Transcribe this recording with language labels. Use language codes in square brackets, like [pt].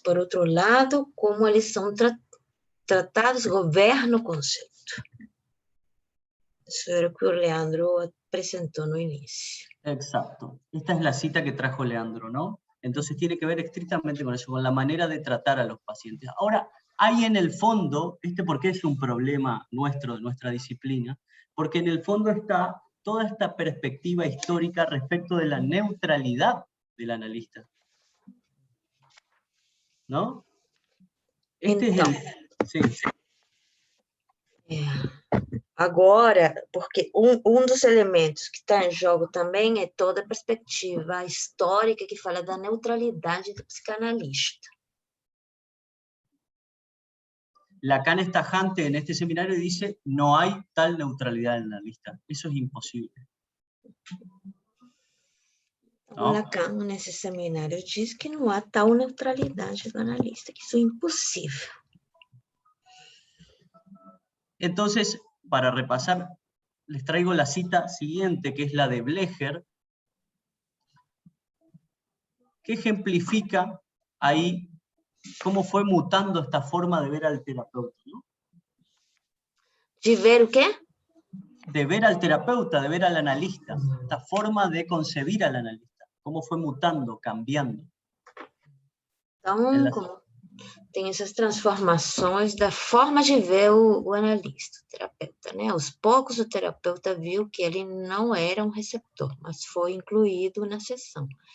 [pt] Por outro lado, como eles são tratados, governa o conceito. [es] Eso era lo que Leandro presentó [pt] no inicio. [es] Exacto. Esta es la cita que trajo Leandro, ¿no? Entonces tiene que ver estrictamente con eso, con la manera de tratar a los pacientes. Ahora, hay en el fondo, ¿por qué es un problema nuestro, de nuestra disciplina? Porque en el fondo está toda esta perspectiva histórica respecto de la neutralidad del analista. ¿No? Este [pt] então, [es] es el... Sí. [pt] Agora, porque dos elementos que está em jogo também é toda a perspectiva histórica que fala da neutralidade do psicanalista. [es] Lacan es tajante en este seminario y dice, no hay tal neutralidad del analista. Eso es imposible. ¿No? [pt] Lacan, nesse seminário, diz que não há tal neutralidade do analista, que isso é impossível. [es] Entonces, para repasar, les traigo la cita siguiente, que es la de Blecher, que ejemplifica ahí cómo fue mutando esta forma de ver al terapeuta, ¿no? ¿De ver o qué? De ver al terapeuta, de ver al analista, esta forma de concebir al analista, cómo fue mutando, cambiando. [pt] Então, como tem essas transformações da forma de ver o analista, o terapeuta, né? Aos poucos o terapeuta viu que ele não era um receptor, mas foi incluído na sessão.